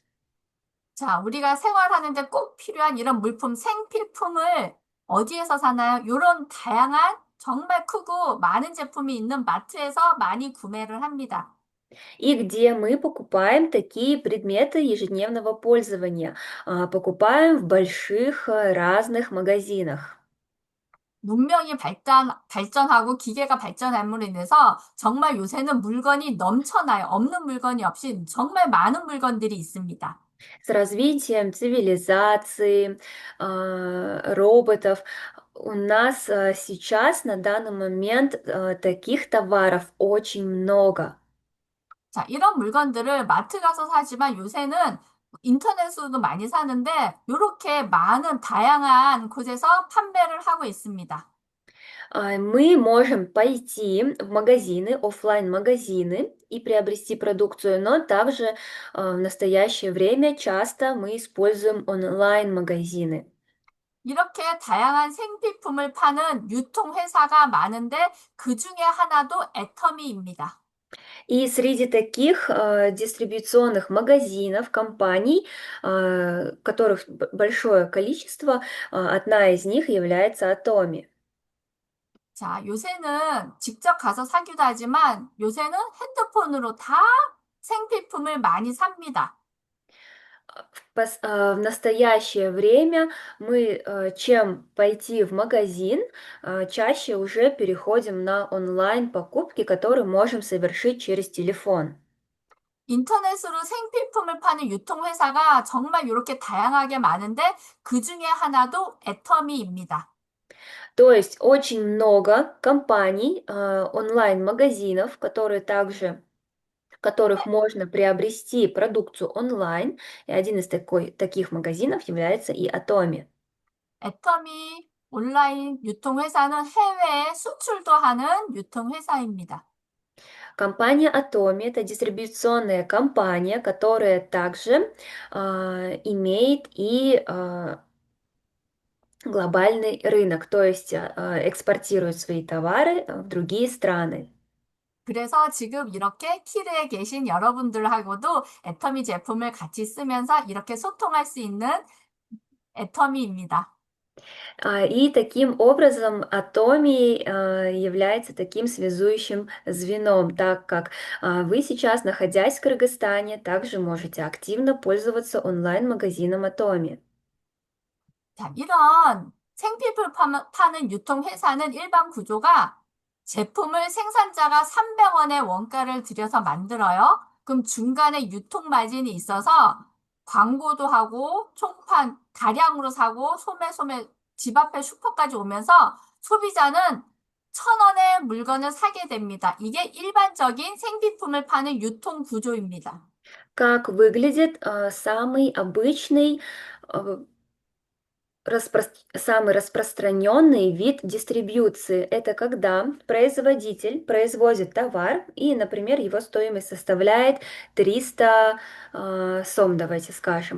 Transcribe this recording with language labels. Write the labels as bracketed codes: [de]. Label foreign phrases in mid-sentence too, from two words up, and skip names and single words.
[ko] 자, 우리가 생활하는데 꼭 필요한 이런 물품, 생필품을 어디에서 사나요? 이런 다양한 정말 크고 많은 제품이 있는 마트에서 많이 구매를 합니다. [ru] И где мы покупаем такие предметы ежедневного пользования. Покупаем в больших разных магазинах. [ko] 문명이 발전하고 기계가 발전함으로 인해서 정말 요새는 물건이 넘쳐나요. 없는 물건이 없이 정말 많은 물건들이 있습니다. [ru] С развитием цивилизации, роботов у нас сейчас на данный момент таких товаров очень много. [ko] 자, 이런 물건들을 마트 가서 사지만 요새는 인터넷으로도 많이 사는데 이렇게 많은 다양한 곳에서 판매를 하고 있습니다. [ru] Мы можем пойти в магазины, оффлайн-магазины и приобрести продукцию, но также в настоящее время часто мы используем онлайн-магазины. [ko] 이렇게 다양한 생필품을 파는 유통회사가 많은데 그 중에 하나도 애터미입니다. [ru] И среди таких дистрибьюционных магазинов, компаний, которых большое количество, одна из них является Atomi. [ko] 자, 요새는 직접 가서 사기도 하지만 요새는 핸드폰으로 다 생필품을 많이 삽니다. [ru] В настоящее время мы, чем пойти в магазин, чаще уже переходим на онлайн-покупки, которые можем совершить через телефон. [ko] 인터넷으로 생필품을 파는 유통회사가 정말 이렇게 다양하게 많은데 그 중에 하나도 애터미입니다. [ru] То есть очень много компаний, онлайн-магазинов, которые также в которых можно приобрести продукцию онлайн, и один из таких магазинов является и Atomi. [ko] 애터미 온라인 유통회사는 해외에 수출도 하는 유통회사입니다. [ru] Компания Atomi — это дистрибьюционная компания, которая также имеет и глобальный рынок, то есть экспортирует свои товары в другие страны. [ko] 그래서 지금 이렇게 킬에 계신 여러분들하고도 애터미 제품을 같이 쓰면서 이렇게 소통할 수 있는 애터미입니다. [ru] И таким образом Atomi является таким связующим звеном, так как вы сейчас, находясь в Кыргызстане, также можете активно пользоваться онлайн-магазином Atomi. [ko] 자, 이런 생필품 파는 유통회사는 일반 구조가 제품을 생산자가 300원의 원가를 들여서 만들어요. 그럼 중간에 유통 마진이 있어서 광고도 하고 총판 다량으로 사고 소매소매 집 앞에 슈퍼까지 오면서 소비자는 1,000원의 물건을 사게 됩니다. 이게 일반적인 생필품을 파는 유통 구조입니다. [ru] Как выглядит самый обычный э, самый распространенный вид дистрибьюции — это когда производитель производит товар, и, например, его стоимость составляет 300 сом, давайте скажем.